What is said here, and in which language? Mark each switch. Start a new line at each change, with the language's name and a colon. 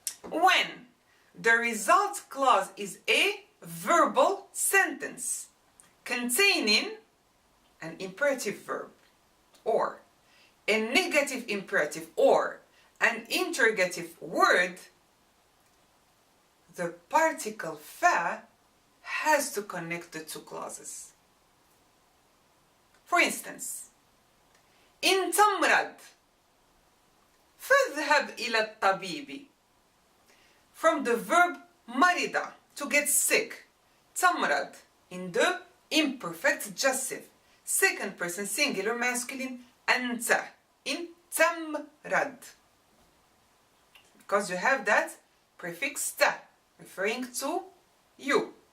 English: When the result clause is a verbal sentence containing an imperative verb, or a negative imperative, or an interrogative word, the particle fa has to connect the two clauses. For instance,
Arabic: إن تمرض فاذهب إلى الطبيب.
English: From the verb مرض, to get sick, تمرض, in the imperfect jussive, second person singular masculine, أنت, in تمرض, because you have that prefix ta, referring to you.